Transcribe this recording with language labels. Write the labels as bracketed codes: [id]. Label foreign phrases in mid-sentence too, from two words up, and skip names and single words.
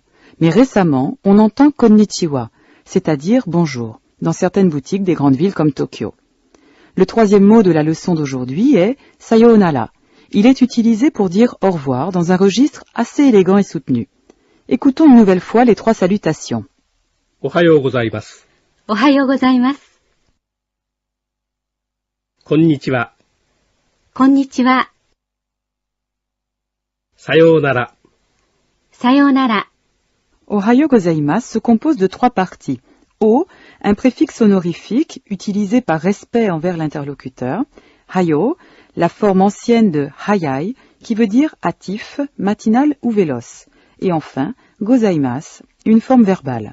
[fr] Mais récemment, on entend « Konnichiwa », c'est-à-dire « bonjour », dans certaines boutiques des grandes villes comme Tokyo. Le troisième mot de la leçon d'aujourd'hui est « sayonara ». Il est utilisé pour dire « au revoir » dans un registre assez élégant et soutenu. Écoutons une nouvelle fois les 3 salutations. [ja] おはようございます. おはようございます. Konnichiwa. Konnichiwa. Sayonara. Sayonara. おはようございます [fr] se compose de 3 parties. O, un préfixe honorifique utilisé par respect envers l'interlocuteur. Hayou, la forme ancienne de hayai, qui veut dire hâtif, matinal ou véloce. Et enfin, gozaimasu, une forme verbale.